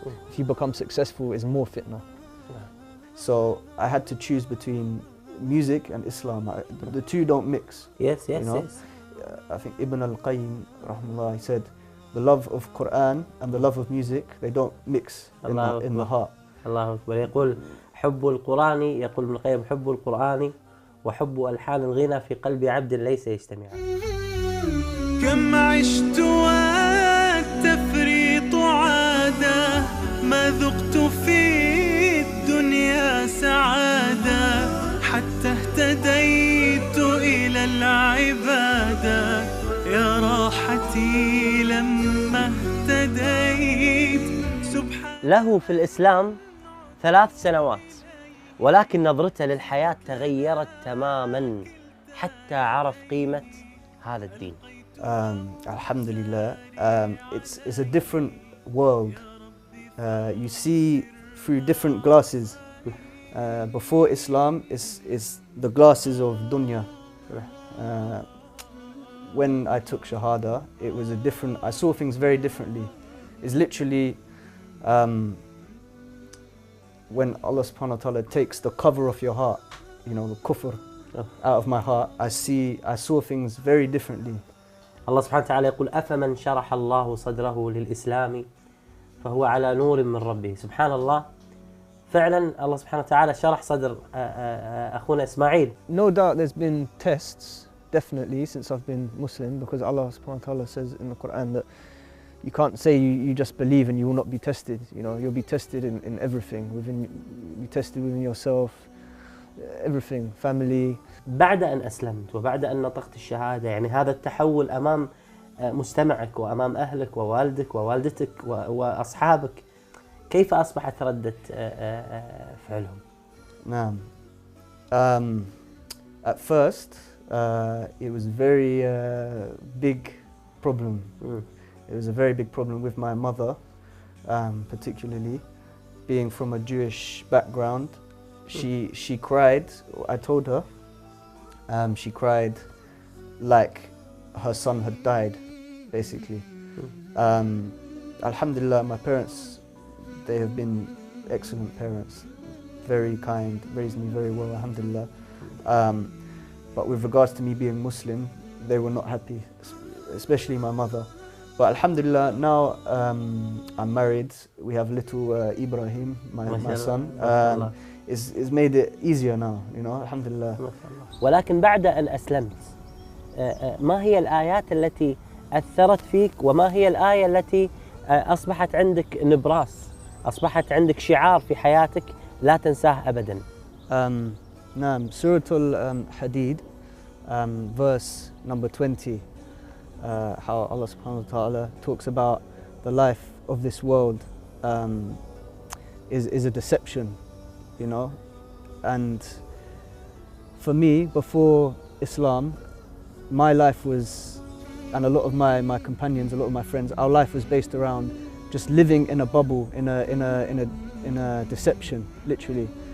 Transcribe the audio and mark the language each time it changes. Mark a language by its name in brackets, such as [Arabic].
[English] If you become successful, it's more fitna. So I had to choose between music and Islam. The two don't mix. Yes. I think Ibn al-Qayyim, rahmatullah, he said, the love of Quran and the love of music, they don't mix in the heart. [Arabic] الله أكبر. يقول حب القرآن، يقول ابن القيم حب القرآن وحب ألحان الغنى في قلب عبد ليس يجتمعان. كم عشت والتفريط عادة، ما ذقت في الدنيا سعادة، حتى اهتديت إلى العبادة، يا راحتي لما اهتديت. له في الإسلام 3 سنوات، ولكن نظرته للحياة تغيرت تماماً حتى عرف قيمة هذا الدين. [English] Alhamdulillah, it's a different world. You see through different glasses. Before Islam, is the glasses of dunya. When I took Shahada, it was I saw things very differently. It's literally when Allah subhanahu wa ta'ala takes the cover of your heart, the kufr out of my heart, I saw things very differently. [Arabic] الله سبحانه وتعالى يقول أفمن شرح الله صدره للإسلام فهو على نور من ربه. سبحان الله، فعلا الله سبحانه وتعالى شرح صدر أخونا اسماعيل. [English] No doubt there's been tests, definitely, since I've been Muslim, because Allah subhanahu wa ta'ala says in the Quran that you can't say you just believe and you will not be tested. You'll be tested in everything. You'll be tested within yourself, everything, family. [Arabic] بعد أن أسلمت وبعد أن نطقت الشهادة، يعني هذا التحول أمام مجتمعك وأمام أهلك ووالدك ووالدتك وأصحابك، كيف أصبحت ردة فعلهم؟ نعم. [English] At first, it was very big problem. It was a very big problem with my mother, particularly being from a Jewish background. She cried. I told her. She cried like her son had died, basically. Alhamdulillah, my parents, they have been excellent parents. very kind, raised me very well, alhamdulillah. But with regards to me being Muslim, they were not happy, especially my mother. But alhamdulillah, now I'm married. We have little Ibrahim, my son. It's made it easier now, you know, alhamdulillah. [Arabic] ولكن بعد أن أسلمت ما هي الآيات التي أثرت فيك وما هي الآية التي أصبحت عندك نبراس، أصبحت عندك شعار في حياتك لا تنساه أبداً؟ نعم، سورة الحديد, [English] verse number 20, how Allah subhanahu wa ta'ala talks about the life of this world is a deception, you know. And for me, before Islam, my life was, and a lot of my companions, a lot of my friends, our life was based around just living in a bubble, in a deception, literally.